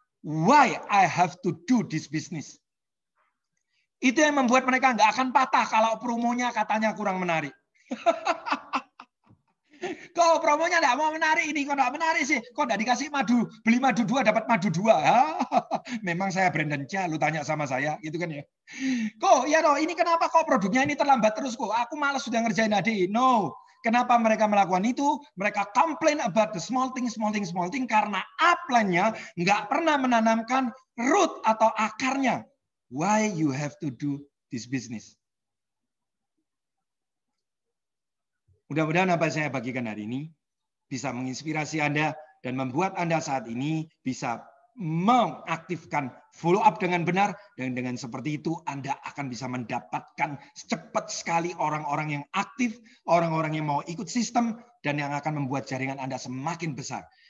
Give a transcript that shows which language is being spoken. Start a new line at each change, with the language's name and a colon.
English: Why I have to do this business.
Indonesian: Itu yang membuat mereka nggak akan patah kalau promonya katanya kurang menarik. Kok promonya nggak mau menarik ini, kok nggak menarik sih? Kok nggak dikasih madu, beli madu 2 dapat madu 2? Memang saya Brandon Chia, lu tanya sama saya, gitu kan ya? Kok ya loh, ini kenapa kok produknya ini terlambat terus kok? Aku malas sudah ngerjain HDI. No, kenapa mereka melakukan itu? Mereka
English: complain about the small thing
Indonesian: karena upline-nya nggak pernah menanamkan root atau akarnya.
English: Why you have to do this business?
Indonesian: Mudah-mudahan apa yang saya bagikan hari ini bisa menginspirasi Anda dan membuat Anda saat ini bisa mengaktifkan follow up dengan benar, dan dengan seperti itu Anda akan bisa mendapatkan cepat sekali orang-orang yang aktif, orang-orang yang mau ikut sistem, dan yang akan membuat jaringan Anda semakin besar.